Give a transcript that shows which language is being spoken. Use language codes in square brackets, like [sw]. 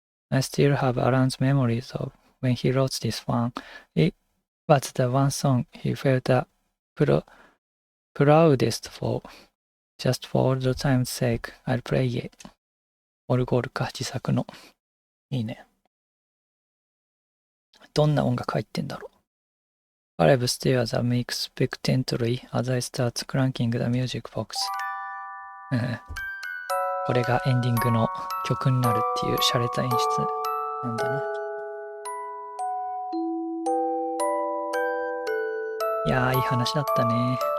[en] I still have Alan's memories of when he wrote this one. It was the one song he felt the proudest for. Just for old time's sake, I'll play it. [ja] オルゴールか、自作の。いいね。どんな音楽入ってんだろう。 [en] Caleb stares at me expectantly as I start cranking the music box. [ja] これがエンディングの曲になるっていう洒落た演出なんだな。いやー、いい話だったね。